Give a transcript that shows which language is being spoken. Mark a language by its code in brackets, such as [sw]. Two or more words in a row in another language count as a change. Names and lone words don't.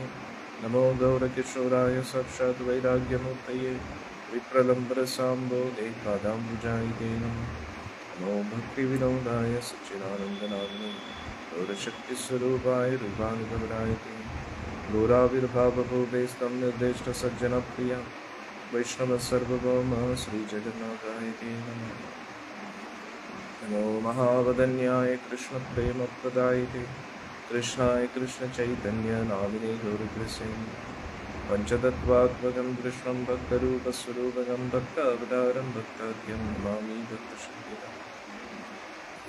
[sa] നമോ ഗൗരകിശോരായ സാക്ഷാത് വൈരാഗ്യമൂർത്തയേ വിപ്രലംബരസാംബോധേ പാദാംബുജായിതേ നമഃ. നമോ ഭക്തിവിനോദായ സച്ചിദാനന്ദനാമിനേ ഗൗരശക്തിസ്വരൂപായ രൂപാനുഗമനായതേ. ഗൗരാവിർഭാവഭൂതേ സ്തം നിർദ്ദിഷ്ട സജ്ജനപ്രിയ വൈഷ്ണവ സർവഭൗമ ശ്രീജഗന്നാഥായ തേ നമഃ. नमो महावदन्याय कृष्णप्रेमप्रदायिते कृष्णाय कृष्णचैतन्य नामिने गौरकृष्णे पंचतत्त्वात्मकं कृष्णं भक्तरूपस्वरूपकं भक्तावतारं भक्ताख्यं नमामि भक्तशक्तिः.